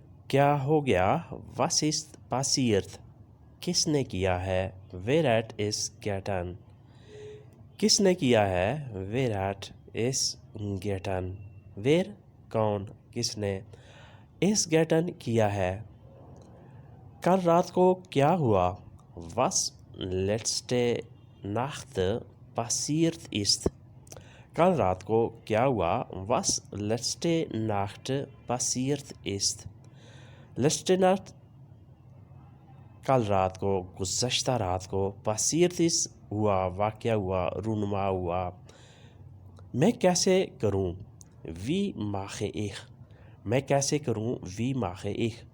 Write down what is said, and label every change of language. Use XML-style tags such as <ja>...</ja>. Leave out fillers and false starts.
<hi>क्या हो गया?</hi> <de>Was ist passiert?</de> <hi>किसने किया है?</hi> <de>Wer hat es getan?</de> <hi>किसने किया है?</hi> <de>Wer hat es getan? Wer</de> <hi>कौन, किसने,</hi> <de>es getan</de> <hi>किया है। कल रात को क्या हुआ?</hi> <de>Was letzte Nacht passiert ist?</de> <hi>कल रात को क्या हुआ?</hi> <de>Was letzte Nacht passiert ist? letzte Nacht</de> <hi>कल रात को, गुज़श्ता रात को,</hi> <de>passiert ist</de> <hi>हुआ, वाक़या हुआ, रूनुमा हुआ। मैं कैसे करूं?</hi> <de>Wie mache ich?</de> <hi>मैं कैसे करूं? Wie mache ich?</hi>